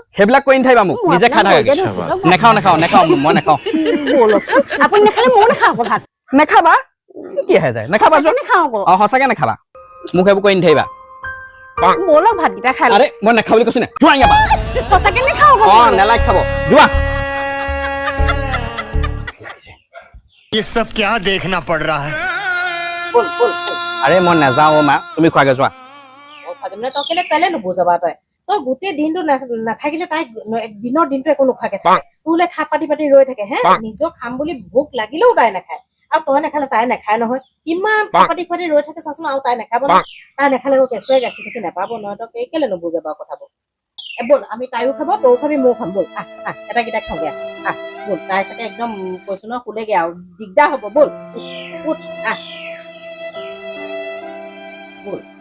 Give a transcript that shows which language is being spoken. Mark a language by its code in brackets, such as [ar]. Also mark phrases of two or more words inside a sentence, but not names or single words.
[as] সেইবিলাক কৰি নাথাকিবা মোক নিজে খাই থাকাকে নাখাওঁ মই নাখাওঁ ব'লকচোন আপুনি নাখালে ময়ো নাখাওঁ আকৌ ভাত নাখাবা কি আহে যায় নাখাবা নাখাওঁ আকৌ সঁচাকে নাখাবা মোক সেইবোৰ কৰি নাথাকিবা ব'লক ভাতকেইটা খাই আৰে মই নাখাওঁ বুলি কৈছো না যোৱা ইয়াৰ পৰা সঁচাকে নাখাওঁ আকৌ নেলাগ খাব যোৱা [hi] ये सब क्या देखना पड़ रहा है [as] আৰে মই নাযাওঁ মা তুমি খোৱাগে যোৱা তই কেলে কেলে নুবুজাবা তই গোটেই দিনটো নাথাকিলে তাই দিনৰ দিনটো একো নোখোৱাকে থাকে তোলে খা পাতি পাতি ৰৈ থাকে হে নিজক খাম বুলি ভোক লাগিলেও তাই নাখায় আৰু তই নাখালে তাই নাখায় নহয় কিমান খা পাতি পাতি ৰৈ থাকে চাচোন আৰু তাই নাখাব ন তাই নাখালে আকৌ কেঁচুৱাই গাখীৰ চাখীৰ নাপাব নহয় তই কেলে নুবুজাবা কথাবোৰ ব'ল আমি তাইও খাব তইও খাবি ময়ো খাম ব'ল এটা কেইটা খাওঁগে ব'ল তাই চাগে একদম কৈছো ন শুলেগে আৰু দিগদাৰ হ'ব ব'ল উঠ ব'ল